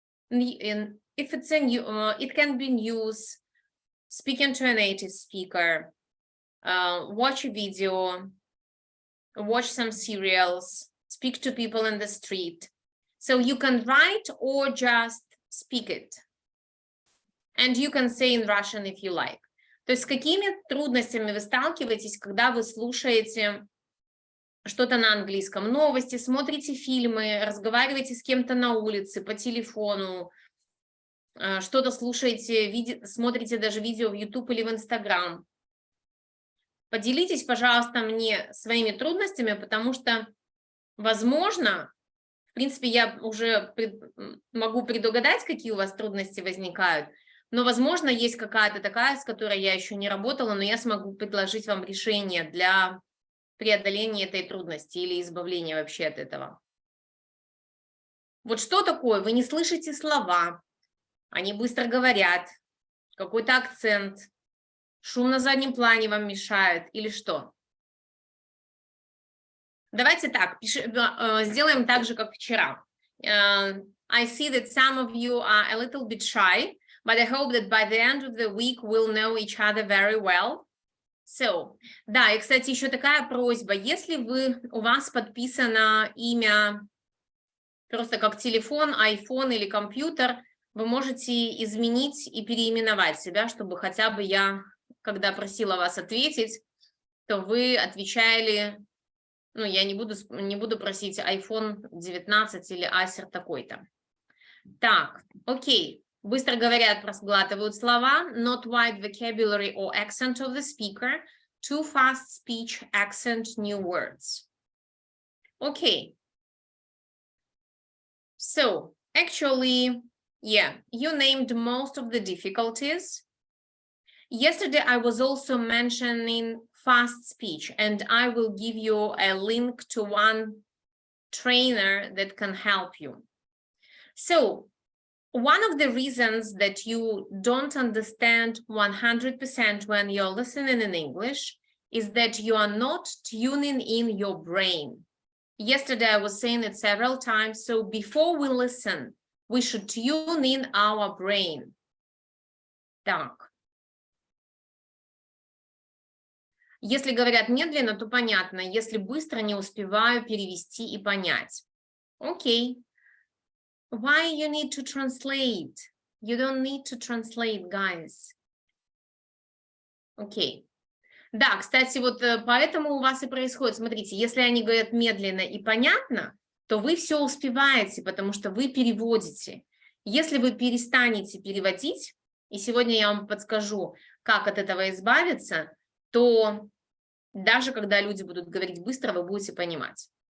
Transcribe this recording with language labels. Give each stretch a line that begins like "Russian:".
English: If it's it can be news, speaking to a native speaker, watch a video, watch some serials, speak to people in the street. So you can write or just speak it. And you can say in Russian if you like.
Russian: То есть с какими трудностями вы сталкиваетесь, когда вы слушаете что-то на английском, новости, смотрите фильмы, разговариваете с кем-то на улице, по телефону, что-то слушаете, смотрите даже видео в YouTube или в Instagram. Поделитесь, пожалуйста, мне своими трудностями, потому что, возможно, в принципе, я уже могу предугадать, какие у вас трудности возникают, но, возможно, есть какая-то такая, с которой я еще не работала, но я смогу предложить вам решение для преодоления этой трудности или избавления вообще от этого. Вот что такое? Вы не слышите слова, они быстро говорят, какой-то акцент, шум на заднем плане вам мешает или что? Давайте так, сделаем так же, как вчера.
English: I see that some of you are a little bit shy, but I hope that by the end of the week we'll know each other very well.
Russian: So, да, и, кстати, еще такая просьба, если у вас подписано имя просто как телефон, iPhone или компьютер, вы можете изменить и переименовать себя, чтобы хотя бы я, когда просила вас ответить, то вы отвечали, ну, я не буду просить iPhone 19 или Acer такой-то. Так, окей. Быстро говорят, просглатывают слова,
English: not wide vocabulary or accent of the speaker, too fast speech, accent, new words. Okay. So, actually, yeah, you named most of the difficulties. Yesterday, I was also mentioning fast speech, and I will give you a link to one trainer that can help you. So, one of the reasons that you don't understand 100% when you're listening in English is that you are not tuning in your brain. Yesterday, I was saying it several times. So before we listen, we should tune in our brain.
Russian: Так. Если говорят медленно, то понятно. Если быстро, не успеваю перевести и понять. Окей.
English: Why you need to translate? You don't need to translate, guys.
Russian: Окей. Да, кстати, вот поэтому у вас и происходит. Смотрите, если они говорят медленно и понятно, то вы все успеваете, потому что вы переводите. Если вы перестанете переводить, и сегодня я вам подскажу, как от этого избавиться, то даже когда люди будут говорить быстро, вы будете понимать.